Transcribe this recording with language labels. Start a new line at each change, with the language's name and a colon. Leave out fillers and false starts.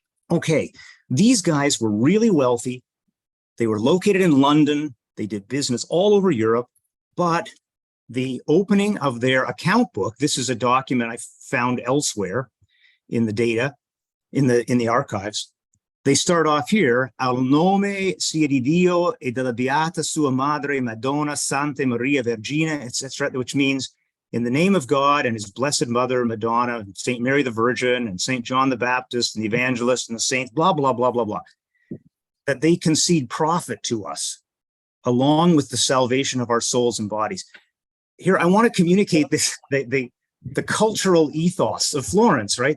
English: Okay, these guys were really wealthy. They were located in London. They did business all over Europe, but the opening of their account book, this is a document I found elsewhere in the data, in the archives. They start off here,
Italian: al nome sia di Dio e della beata sua madre Madonna Santa Maria Vergine, etc.,
English: which means in the name of God and his blessed mother, Madonna, St. Mary the Virgin, and St. John the Baptist, and the evangelist, and the saints, blah, blah, blah, blah, blah, that they concede profit to us along with the salvation of our souls and bodies. Here, I want to communicate this, the cultural ethos of Florence, right?